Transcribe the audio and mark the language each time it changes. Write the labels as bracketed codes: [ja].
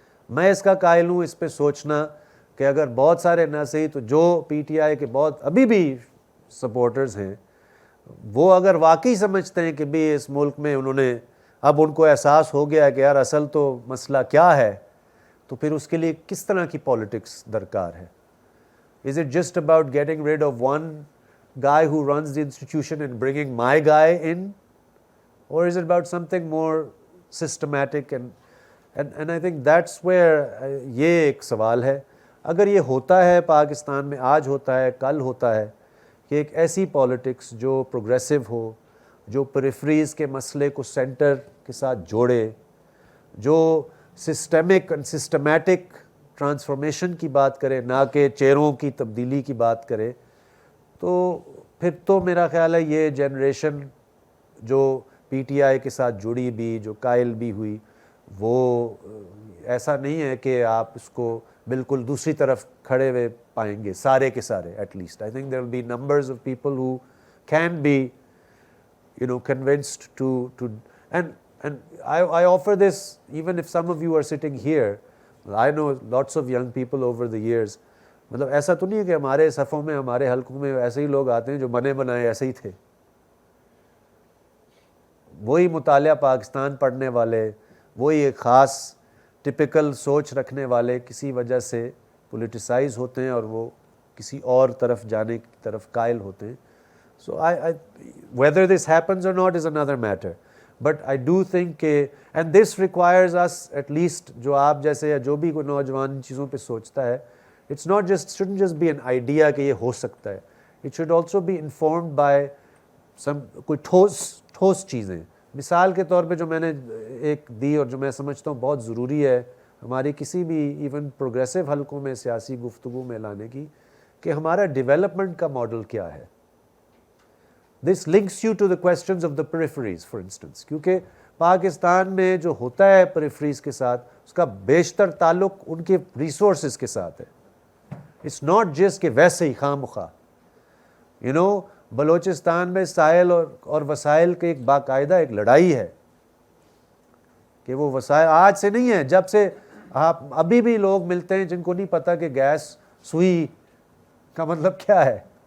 [ur] میں اس کا قائل ہوں اس پہ سوچنا کہ اگر بہت سارے نہ صحیح تو جو پی ٹی آئی کے بہت ابھی بھی سپورٹرز ہیں وہ اگر واقعی سمجھتے ہیں کہ بھی اس ملک میں انہوں نے اب ان کو احساس ہو گیا ہے کہ یار اصل تو مسئلہ کیا ہے, تو پھر اس کے لیے کس طرح کی پالیٹکس درکار ہے. [en] Is it just about getting rid of one guy who runs the institution and bringing my guy in? Or is it about something more systematic? And I think that's where [ur] یہ ایک سوال ہے. اگر یہ ہوتا ہے پاکستان میں, آج ہوتا ہے, کل ہوتا ہے, کہ ایک ایسی پالیٹکس جو پروگریسو ہو, جو پریفریز کے مسئلے کو سینٹر کے ساتھ جوڑے, جو سسٹمک اینڈ سسٹمیٹک ٹرانسفارمیشن کی بات کرے, نہ کہ چہروں کی تبدیلی کی بات کرے, تو پھر تو میرا خیال ہے یہ جنریشن جو پی ٹی آئی کے ساتھ جڑی بھی, جو قائل بھی ہوئی, وہ ایسا نہیں ہے کہ آپ اس کو بالکل دوسری طرف کھڑے ہوئے پائیں گے سارے کے سارے. [en] At least I think there will be numbers of people who can be convinced to and I offer this even if some of you are sitting here. I know lots of young people over the years. [ur] مطلب ایسا تو نہیں ہے کہ ہمارے صفوں میں, ہمارے حلقوں میں ایسے ہی لوگ آتے ہیں جو بنے بنائے ایسے ہی تھے, وہی مطالعہ پاکستان پڑھنے والے, وہی ایک خاص ٹپیکل سوچ رکھنے والے کسی وجہ سے پولیٹیسائز ہوتے ہیں اور وہ کسی اور طرف جانے کی طرف قائل ہوتے ہیں. [en] So whether this happens or not is another matter. But I do think and this requires us at least, [ur] جو آپ جیسے یا جو بھی کوئی نوجوان ان چیزوں پہ سوچتا ہے, [en] shouldn't just be an idea [ur] کہ یہ ہو سکتا ہے. [en] It should also be informed by [ur] کوئی ٹھوس چیزیں. مثال کے طور پہ جو میں نے ایک دی اور جو میں سمجھتا ہوں بہت ضروری ہے ہماری کسی بھی ایون پروگریسو حلقوں میں سیاسی گفتگو میں لانے کی, کہ ہمارا ڈیولپمنٹ کا ماڈل کیا ہے. [en] This links you to the questions of the peripheries, for instance. [ur] کیونکہ پاکستان میں جو ہوتا ہے پریفریز کے ساتھ, اس کا بیشتر تعلق ان کے ریسورسز کے ساتھ ہے. [en] It's not just [ur] کہ ویسے ہی خواہ مخواہ. بلوچستان میں ساحل اور وسائل کی ایک باقاعدہ ایک لڑائی ہے کہ وہ وسائل آج سے نہیں ہے, جب سے آپ ابھی بھی لوگ ملتے ہیں جن کو نہیں پتہ کہ گیس سوئی کا مطلب کیا ہے.